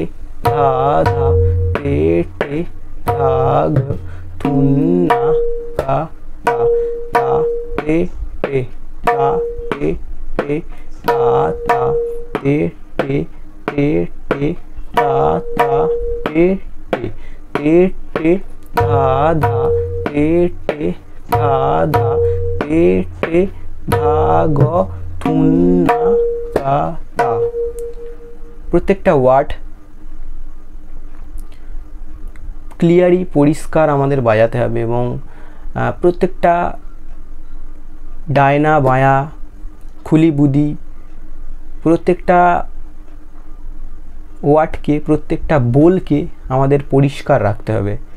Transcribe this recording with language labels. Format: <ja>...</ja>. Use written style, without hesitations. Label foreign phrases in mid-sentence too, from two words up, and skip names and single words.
<bn>धा धा टे टे धा घ तुन्ना का ता ता टे टे ता टे टे ता ता टे टे टे टे ता ता टे टे टे टे धा धा टे टे धा धा टे टे धा ग तुन्ना का ता। প্রত্যেকটা ওয়ার্ড ক্লিয়ারই পরিষ্কার আমাদের বাজাতে হবে এবং প্রত্যেকটা ডায়না বায়া খুলি বুদি প্রত্যেকটা ওয়ার্ডকে প্রত্যেকটা বোলকে আমাদের পরিষ্কার রাখতে হবে।</bn>